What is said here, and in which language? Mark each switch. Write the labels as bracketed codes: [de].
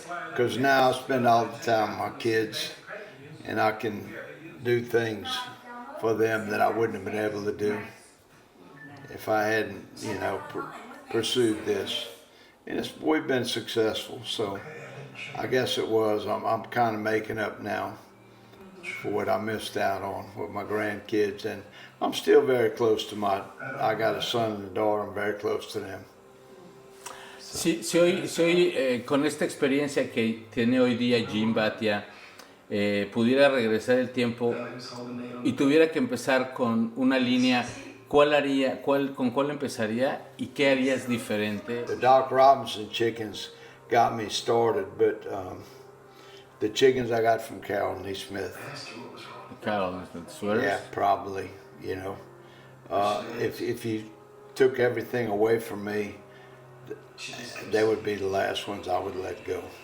[en] Because now I spend all the time with my kids, and I can do things for them that I wouldn't have been able to do if I hadn't, you know, pursued this. And we've been successful, so I guess it was. I'm kind of making up now for what I missed out on with my grandkids, and I'm still very close to I got a son and a daughter. I'm very close to them. [es] Si hoy con esta experiencia que tiene hoy día Gene Batia, pudiera regresar el tiempo y tuviera que empezar con una línea, ¿con cuál empezaría y qué harías diferente? [en] The Doc Robinson chickens got me started, but the chickens I got from Carol Neesmith. Carol Neesmith, yeah, probably. You know, if you took everything away from me, they would be the last ones I would let go.